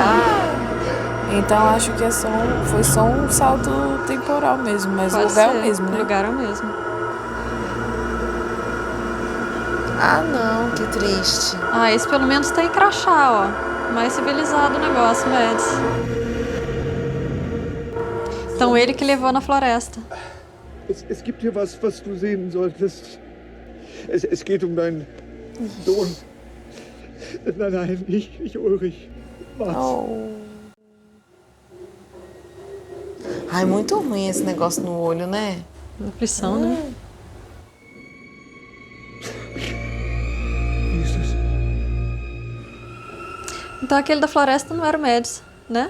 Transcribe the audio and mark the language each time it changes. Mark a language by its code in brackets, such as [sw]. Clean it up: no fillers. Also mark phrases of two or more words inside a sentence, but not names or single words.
[pt] Então acho que foi só um salto temporal mesmo, mas o lugar é o mesmo, né? O lugar é o mesmo. Ah, não, que triste. Ah, esse pelo menos tem crachá, ó. Mais civilizado o negócio, Mads. Então ele que levou na floresta. [de] Es gibt hier was du sehen solltest. Es geht deinen Sohn. Nein, nicht Ulrich. Mats. [pt] Ai, muito ruim esse negócio no olho, né? Aflição, né? Jesus. Então aquele da floresta não era o Mads, né?